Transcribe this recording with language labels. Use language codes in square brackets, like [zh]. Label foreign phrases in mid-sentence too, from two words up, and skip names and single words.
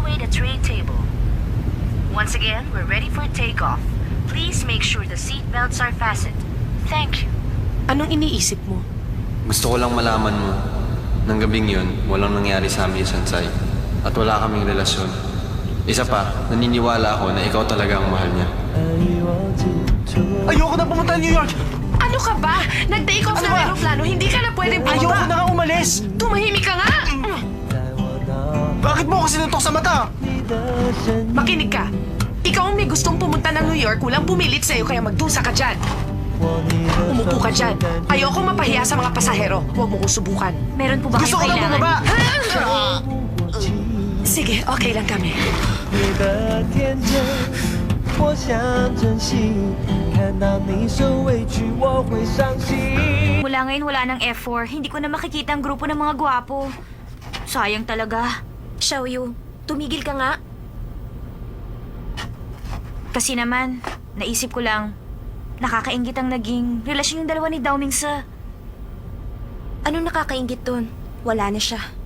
[en] tray table. Once again, we're ready for takeoff. Please make sure the seat belts are fastened. Thank you. [tl] Anong iniisip mo? Gusto ko lang malaman mo, nang gabing yun, walang nangyari sa amin ni Sansay. At wala kaming relasyon. Isa pa, naniniwala ako na ikaw talaga ang mahal niya. Ayoko na pumunta ng New York! Ano ka ba? Nag-take off Ano ng ba? aeroplano, hindi ka na pwedeng bumaba. Ayoko na nga umalis! Tumahimik ka nga! Bakit mo ako sinuntok sa mata? Makinig ka. Ikaw ang may gustong pumunta ng New York, walang pumilit sa'yo kaya magdusa ka dyan. Umupo ka dyan. Ayoko mapahiya sa mga pasahero. Huwag mo kong subukan. Meron po ba Gusto ko kayong na kailangan? bumaba! Sige, okay lang kami. [zh] 你的天真，我想珍惜。看到你受委屈，我会伤心。 [tl] Mula ngayon wala ng F4. Hindi ko na makikita ang grupo ng mga gwapo. Sayang talaga. Xiaoyu, tumigil ka nga. Kasi naman, naisip ko lang, nakakaingit ang naging relasyon yung dalawa ni Dao Mingse. Anong nakakaingit dun? Wala na siya.